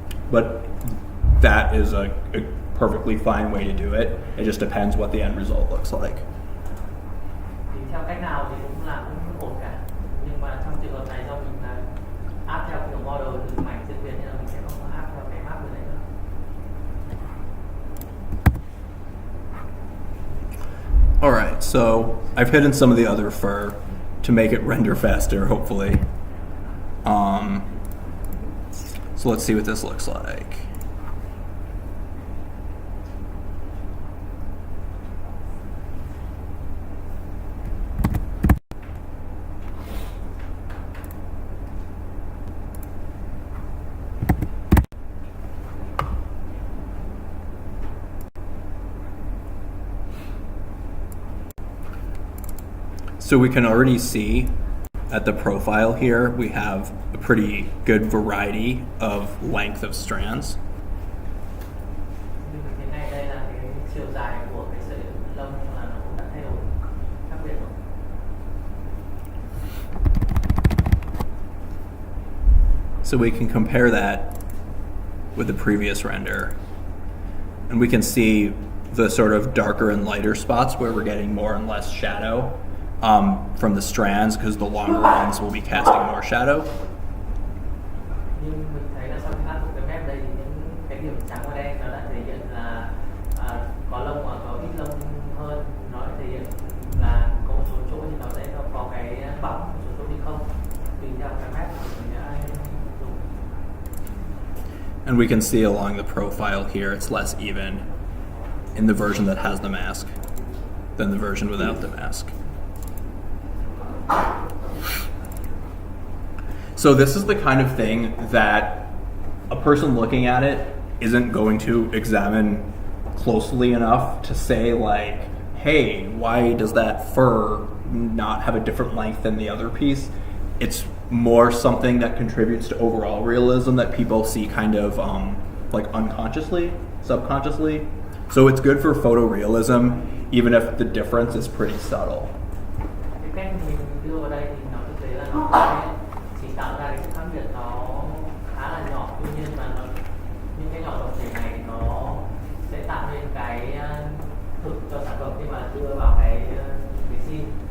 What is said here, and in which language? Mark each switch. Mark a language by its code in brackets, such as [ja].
[en] But that is a perfectly fine way to do it. It just depends what the end result looks like. [vi] Thì theo cách nào thì cũng là cũng ổn cả. Nhưng mà trong trường hợp này do mình là áp theo kiểu model từ mảnh riêng biệt nên là mình sẽ không áp theo cái map này nữa. [en] Alright, so I've hidden some of the other fur to make it render faster, hopefully. So let's see what this looks like. So we can already see at the profile here, we have a pretty good variety of length of strands. [vi] Như thế này đây là cái chiều dài của cái sợi lông là nó cũng đã thay đổi khác biệt rồi. [en] So we can compare that with the previous render. And we can see the sort of darker and lighter spots where we're getting more and less shadow from the strands because the longer ones will be casting more shadow. [vi] Nhưng mình thấy là sau khi áp dụng cái map đây thì những cái điểm trắng và đen nó đã thể hiện là có lông hoặc có ít lông hơn, nó đã thể hiện là có một số chỗ thì nó sẽ có cái bóng, một số chỗ thì không, tùy theo cái map mà mình đã dùng. [en] And we can see along the profile here it's less even in the version that has the mask than the version without the mask. So this is the kind of thing that a person looking at it isn't going to examine closely enough to say like, hey, why does that fur not have a different length than the other piece? It's more something that contributes to overall realism that people see kind of like unconsciously, subconsciously. So it's good for photorealism, even if the difference is pretty subtle. [vi] Cái cách mình đưa vào đây thì nó thực tế là nó sẽ chỉ tạo ra cái sự khác biệt nó khá là nhỏ, tuy nhiên mà những cái nhỏ tổng thể này thì nó sẽ tạo nên cái thực cho sản phẩm khi mà đưa vào cái scene.